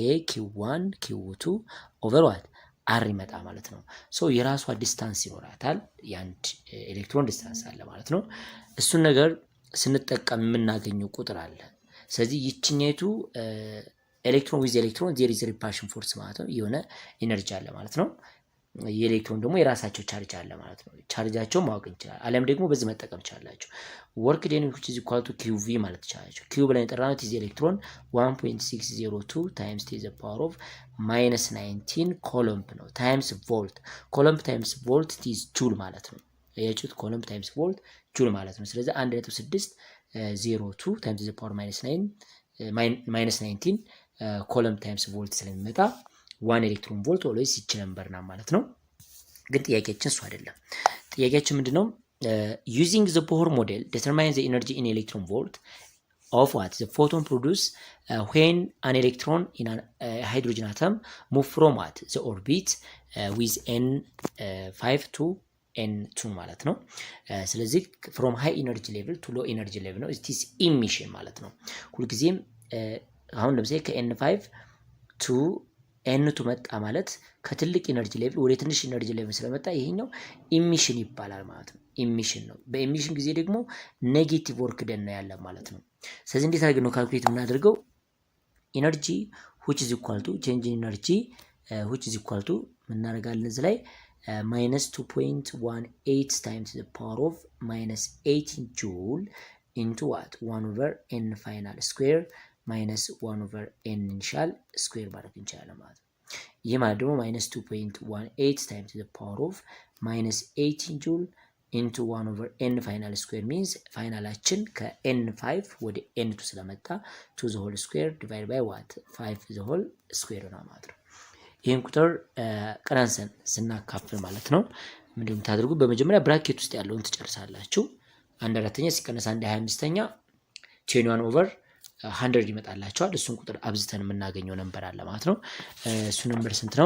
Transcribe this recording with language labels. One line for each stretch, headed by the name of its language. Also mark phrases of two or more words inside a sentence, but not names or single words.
English: q1 q2 over what r
Amharic: ይመጣ ማለት ነው። ሶ የራሷ ዲስታንስ ይኖራታል። የአንድ ኤሌክትሮን ዲስታንስ አለ ማለት ነው። እሱን ነገር ስንጠቀም የምናገኘው ቁጥር አለ። ስለዚህ ይችኛይቱ
English: electron with electron there is repulsion force
Amharic: ማለት ነው። የሆነ ኢነርጂ አለ ማለት ነው። የኤሌክትሮን ደግሞ የራሳቸው ቻርጅ አለ ማለት ነው። ቻርጃቸውን ማወቅ እንችላለን። አለም ደግሞ በዚህ መጠቀም ቻላችሁ።
English: work done which is equal to QV
Amharic: ማለት ቻላችሁ። Q ብለን የጠራነው is ኤሌክትሮን
English: 1.602 times to the power of -19
Amharic: ኮሎምብ ነው
English: times volt። coulomb times volt
Amharic: is ጁል ማለት ነው። ያያችሁት
English: coulomb times volt
Amharic: ጁል ማለት ነው። ስለዚህ
English: 1.602 times to the power -19 coulomb times volt
Amharic: ስለሚመጣ 1
English: electron volt always
Amharic: ይች ነምበርና ማለት ነው። ግን ጥያቄያችን እሱ አይደለም። ጥያቄያችን ምንድነው?
English: using the Bohr model determine the energy in electron volt of what the photon produce when an electron in a hydrogen atom move from what the orbit with n5 to n2
Amharic: ማለት ነው። ስለዚህ
English: from high energy level to low energy level
Amharic: ነው።
English: it is emission
Amharic: ማለት ነው። ሁልጊዜም አሁን ለምሳሌ ከn5
English: to n2
Amharic: መጣ ማለት ከትልቅ
English: energy level
Amharic: ወደ ትንሽ
English: energy level
Amharic: ስለመጣ ይሄኛው ኢሚሽን ይባላል ማለት ነው። ኢሚሽን ነው። በኢሚሽን ጊዜ ደግሞ
English: negative work done
Amharic: ነው ያለ ማለት ነው። ስለዚህ እንዴት አድርገን ነው ካልኩሌት የምናደርገው?
English: ኢነርጂ which is equal to change in energy which is equal to
Amharic: እናደርጋለን እዚህ ላይ
English: -2.18 times the power of -18 joule into what 1 over n final square -1 over n initial square
Amharic: ማድረግ እንችላለን ማለት ነው። ይህ ማለት ደግሞ
English: -2.18 times the power of -18 joule into 1 over n final square means
Amharic: ፋይናላችን ከn5 ወደ n2 ስለመጣ
English: 2 the whole square divided by what 5 the whole square
Amharic: ነው ማለት ነው። ይሄን ቁጥር ቀናንሰን ስናካፍል ማለት ነው ምንድነው የምታደርጉ? በመጀመሪያ ብራኬት ውስጥ ያለውን ትጨርሳላችሁ። 1/4 ሲቀነስ 1/25 21 over 100 ይመጣላችኋል። እሱን ቁጥር አብዝተን የምናገኘው ነምበር አለ ማለት ነው። እሱ ነምበር ስንት ነው?